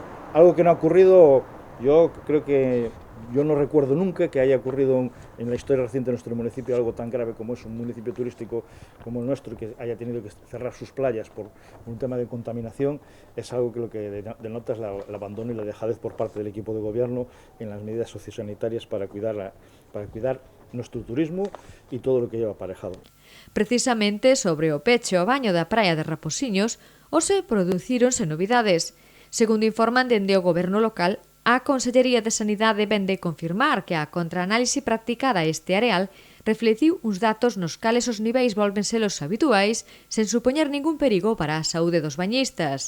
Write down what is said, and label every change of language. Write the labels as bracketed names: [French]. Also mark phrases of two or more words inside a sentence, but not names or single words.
[Spanish] Algo que no ha ocurrido, yo creo que yo no recuerdo nunca que haya ocurrido en la historia reciente de nuestro municipio algo tan grave como es un municipio turístico como el nuestro, que haya tenido que cerrar sus playas por un tema de contaminación. Es algo que lo que denota es el abandono y la dejadez por parte del equipo de gobierno en las medidas sociosanitarias para cuidar nuestro turismo y todo lo que lleva aparejado. [Galician] Precisamente sobre o peche ao baño da praia de Raposiños, hoxe producíronse novidades. Segundo informan dende o goberno local, a Consellería de Sanidade vén de confirmar que a contraanálise practicada a este areal reflectiu uns datos nos cales os niveis volven ser os habituais sen supoñer ningún perigo para a saúde dos bañistas.